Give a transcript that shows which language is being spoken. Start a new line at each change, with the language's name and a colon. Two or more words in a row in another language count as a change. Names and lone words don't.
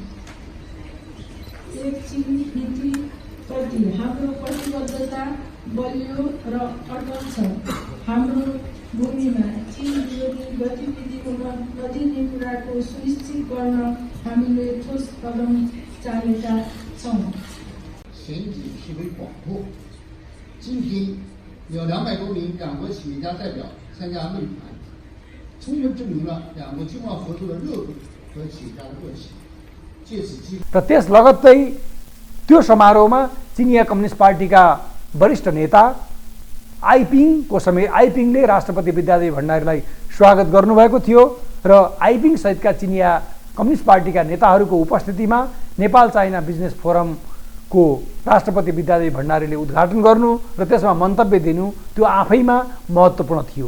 Nepali: एक चीन नीतिप्रति हाम्रो प्रतिबद्धता बलियो र अटल छ। हाम्रो भूमिमा चीन विरोधी गतिविधि हुन नदिने कुराको सुनिश्चित गर्न हामीले ठोस कदम चालेका छौँ।
Chinese: 选举示威广阔，今天有200多名两国企业家代表参加论坛，充分证明了两国经贸合作的热度和企业家的热情。借此机会，
Nepali: र त्यस लगत्तै त्यो समारोहमा चिनिया कम्युनिस्ट पार्टीका वरिष्ठ नेता आइपिङले राष्ट्रपति विद्यादेवी भण्डारीलाई स्वागत गर्नुभएको थियो र आइपिङ सहितका चिनिया कम्युनिस्ट पार्टीका नेताहरूको उपस्थितिमा नेपाल चाइना बिजनेस फोरमको राष्ट्रपति विद्यादेवी भण्डारीले उद्घाटन गर्नु र त्यसमा मन्तव्य दिनु त्यो आफैमा महत्त्वपूर्ण थियो।